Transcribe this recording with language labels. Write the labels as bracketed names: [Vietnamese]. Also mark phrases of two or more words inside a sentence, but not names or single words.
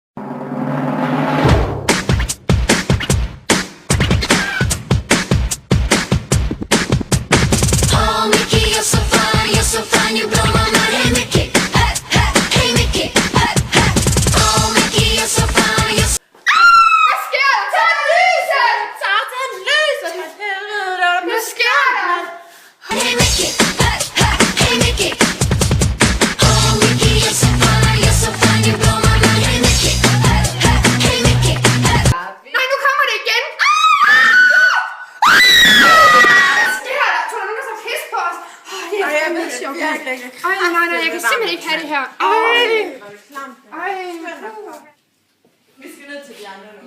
[English] Oh, Mickey, you're so fine, you blow my mind. Hey, Mickey, hey, Mickey, oh, Mickey, you're so fine, you're so... [Danish] Hvad sker der? Tag lyset! Satan, lyset! Helvede, Hvad sker der? [English] Hey, Mickey, hey, Mickey, oh, Mickey, you're so fine, you blow my mind. Hey, Mickey, hey, Mickey, [Danish] Nej, nu kommer det igen! Hvad sker der? Tror du, nogen der så pis på os? Det er fandme sjovt. Nej, jeg kan simpelthen ikke have det her. Vi skal ned til de andre nu.